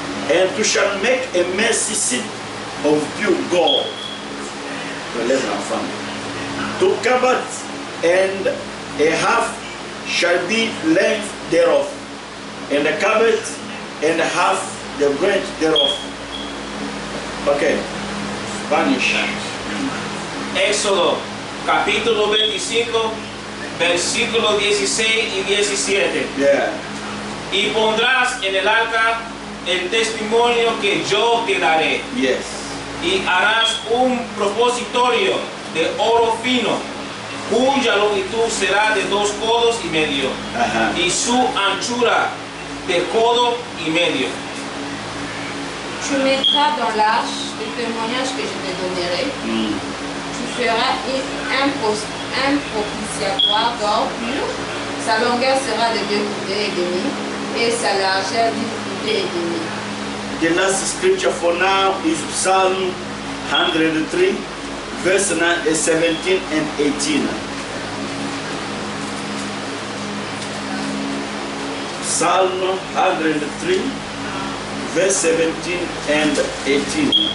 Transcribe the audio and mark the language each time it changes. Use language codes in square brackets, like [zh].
[en] And you shall make a mercy seat of pure gold, 11 from to cover it, and a half shall be length thereof, and the covert, and half the breadth thereof. Okay, Spanish. [es] Éxodo capítulo 25, versículo 16 y 17. [en] Yeah. [es] Y pondrás en el arca el testimonio que yo te daré. [en] Yes. [es] Y harás un propositorio de oro fino, cuya longitud será de 2 codos y medio, y su anchura de codo y medio. [fr] Tu mettras dans l'arche le témoignage que je te donnerai. Tu feras un propitiatoire d'or pur. Sa longueur sera de 2 coudées et demi et sa largeur d'1 coudée et demi. [en] The last scripture for now is Psalm 103, verse 17 and 18. Psalm 103, verse 17 and 18.